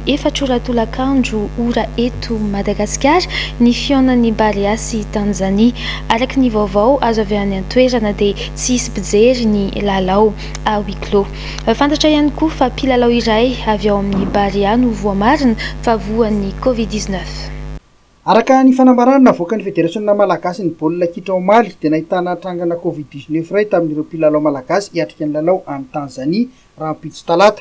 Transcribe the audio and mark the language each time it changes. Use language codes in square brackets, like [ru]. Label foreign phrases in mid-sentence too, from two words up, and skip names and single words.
[mg] 4 ora tolakandro ora eto Madagasikara ny fionan'ny Barea sy Tanzania. Araky ny vaovao azo avy any an-toerana dia tsy hisy mpijery ny lalao [fr] à huis clos. [mg] Fantatra ihany koa fa mpilalao iray avy ao amin'ny Barea no voamarina fa voan'ny Covid-19. Araka ny fanambarana navoaka ny Federasiona Malagasy ny baolina kitra omaly dia nahitana trangana Covid-19 iray tamin'ireo mpilalao malagasy hiatrika ny lalao any Tanzania rahampitso talata.